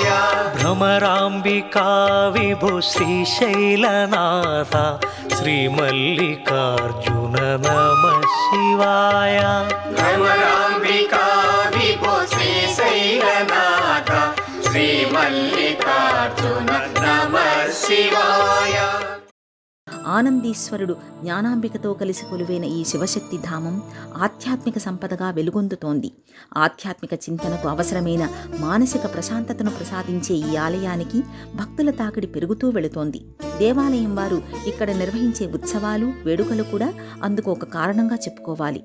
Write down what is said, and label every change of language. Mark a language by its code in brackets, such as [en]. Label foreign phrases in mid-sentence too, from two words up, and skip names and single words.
[sa] भ्रमराम्बिका विभु श्रीशैलनाथ श्रीमल्लिकार्जुन नमः शिवाय भ्रमराम्बिका विभो श्रीशैलनाथ श्रीमल्लिकार्जुन नमः शिवाय [te] ఆనందీశ్వరుడు జ్ఞానాంబికతో కలిసి కొలువైన ఈ శివశక్తి ధామం ఆధ్యాత్మిక సంపదగా వెలుగొందుతోంది. ఆధ్యాత్మిక చింతనకు అవసరమైన మానసిక ప్రశాంతతను ప్రసాదించే ఈ ఆలయానికి భక్తుల తాకిడి పెరుగుతూ వెళుతోంది. దేవాలయం వారు ఇక్కడ నిర్వహించే ఉత్సవాలు, వేడుకలు కూడా అందుకు ఒక కారణంగా చెప్పుకోవాలి.